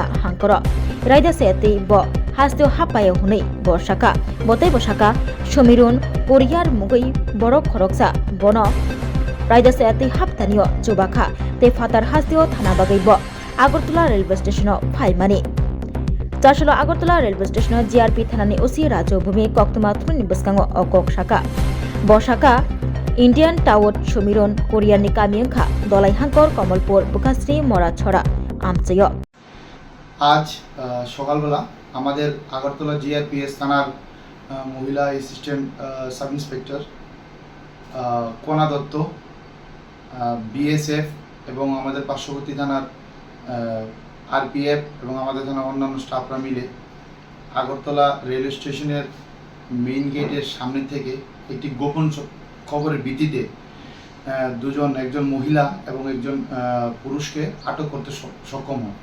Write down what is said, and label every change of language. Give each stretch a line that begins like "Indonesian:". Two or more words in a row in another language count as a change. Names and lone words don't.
Kok Borok: हांकर रायदासेति ब हास्तियाव हापायाव हनै बसाका बतै बसाका समिरुन कोरियार मुगै बरक खरकसा बन रायदासेति हापतानियो जुबाखा ते फातार हास्तियाव थाना बागै ब আগরতলা
English: railway station
Kok Borok: फाइमानि चारशोलो আগরতলা
English: railway station
Kok Borok: जीआरपी थानानि ओसि राजभूमि कक्तमा थुनि बसकांगो अकक शाखा बसाका इंडियन टावर समिरन कोरियानि कामियंखा दलाई हांकर कमलपुर बुकाश्री मराछड़ा आमचय
Bangla: আজ সকালবেলা আমাদের আগরতলা জিআরপিএস থানার মহিলা অ্যাসিস্ট্যান্ট সাব ইন্সপেক্টর কোনা দত্ত বিএসএফ এবং আমাদের পার্শ্ববর্তী থানার আরপিএফ এবং আমাদের থানার অন্যান্য স্টাফরা মিলে আগরতলা রেলওয়ে স্টেশনের মেইন গেটের সামনে থেকে একটি গোপন খবরের ভিত্তিতে একজন মহিলা এবং একজন পুরুষকে আটক করতে সক্ষম হয়।